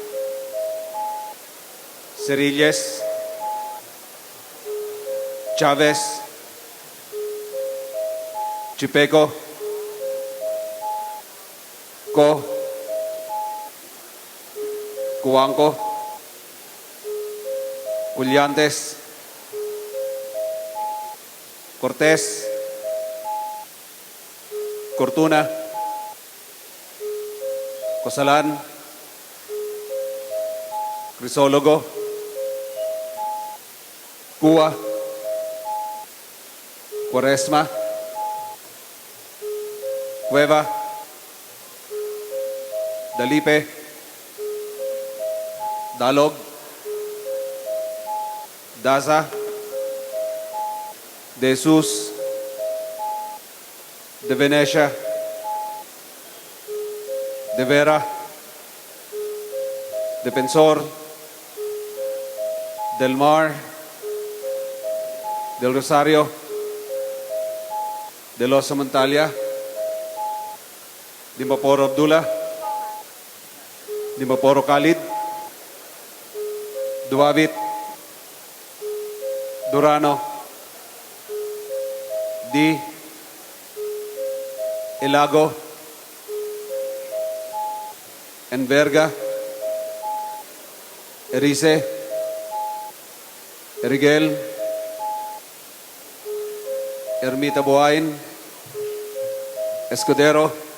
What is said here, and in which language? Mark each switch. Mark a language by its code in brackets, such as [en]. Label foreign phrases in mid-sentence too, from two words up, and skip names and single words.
[en] Cerilles, Chavez, Chipeco, Co, Cuanco, Culliantes, Cortés, Cortuna, Cosalan, Crisólogo, Cuba, Cuaresma, Cueva, Dalipe, Dalog, Daza, De Jesus, De Venecia, De Vera, Defensor, Del Mar, Del Rosario, De Los Montalia, Dimaporo Abdullah, Dimaporo Khalid, Duabit, Durano, Di, Ilago, Enverga, Erice, Erigel, Ermita Buhain, Escudero,